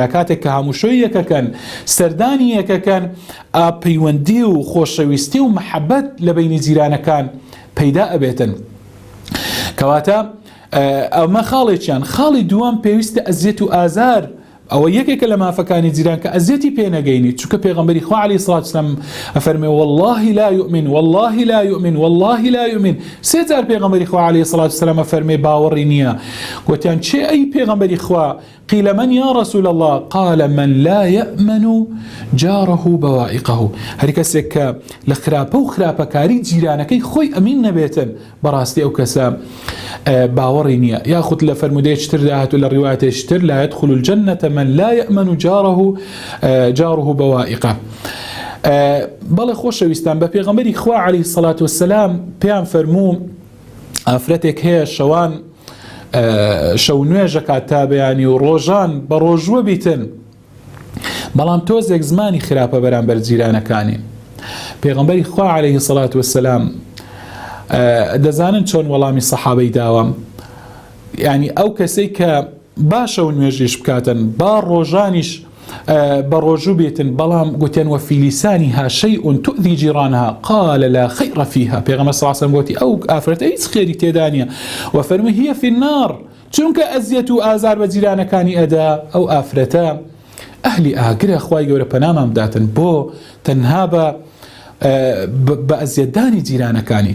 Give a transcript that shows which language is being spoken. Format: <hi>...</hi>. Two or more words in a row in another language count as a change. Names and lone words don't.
<ckb>کاتێک کە هەمووشۆی یەکەکەن، سەردانی یەکەکەن، پەیوەندی و خۆشەویستی و مەحەبەت لە بینی جیرانەکان پەیدا ئەبێتن. کەواتە ئەمە خاڵێکیان. خاڵی دووەم پێویستە ئەزیەت و ئازار. ئەوە یەکێکە لە مافەکانی جیران کە ئەزیەتی پێنەگەینی، چونکە پێغەمبەری خوا</ckb> <ar>عەلەیهی سڵات وسەلام</ar> <ckb>ئەفەرمێ</ckb> <ar>والله لا يؤمن والله لا يؤمن والله لا يؤمن.</ar> <ckb>سێ جار پێغەمبەری خوا</ckb> <ar>عەلەیهی سڵات وسەلام</ar> <ckb>ئەفەرمێ باوەڕی نییە. گوتیان چێ ئەی پێغەمبەری خوا؟</ckb> <ar>قيل من يا رسول الله؟ قال من لا يأمن جاره بوائقه.</ar> <ckb>هەر کەسێک کە لە خراپە و خراپەکاری جیرانەکەی خۆی ئەمین نەبێتن، بەڕاستی ئەو کەسە باوەڕی نییە. یاخود لە فەرمودەیەکتر داهات و لە ڕیوایەتێکتر</ckb> <ar>لا يدخل الجنة من لا يأمن جاره بوائقه.</ar> <ckb>بەڵێ خۆشەویستان، بە پێغەمبەری خوا</ckb> <ar>عەلەیهی سڵات وسەلام</ar> <ckb>پێیان فەرموو ئافرەتێک هەیە شەوان شەو نوێژەکات تا بەیانی و ڕۆژان بە ڕۆژوە بیتن، بەڵام تۆزێک زمانی خراپە بەرامبەر جیرانەکانی. پێغەمبەری خوا</ckb> <ar>عەلەیهی سڵات وسەلام</ar> <ckb>دەزانن چۆن وەڵامی سەحابەی داوە. یعنی ئەو کەسەی کە باشە و نوێژیش بکاتن، با ڕۆژانیش بە ڕۆژوو بێتن، بەڵام گوتیان</ckb> <ar>وەفی لیسانیها شەیء تؤذی جیرانها قال لا خەیڕ فیها.</ar> <ckb>پێغەمبەر</ckb> <ar>صلی الله علیه و سلم</ar> <ckb>گوتی ئەو ئافرەتە هیچ خێری تێدا نییە، و فەرمووی</ckb> <ar>هی فی النار،</ar> <ckb>چونکە ئەزیەت و ئازار بە جیرانەکانی ئەدا، ئەو ئافرەتە ئەهلی ئاگرە. خوای گەورە پەنامان بداتن بۆ تەنها بە ئەزیەتدانی جیرانەکانی.</ckb>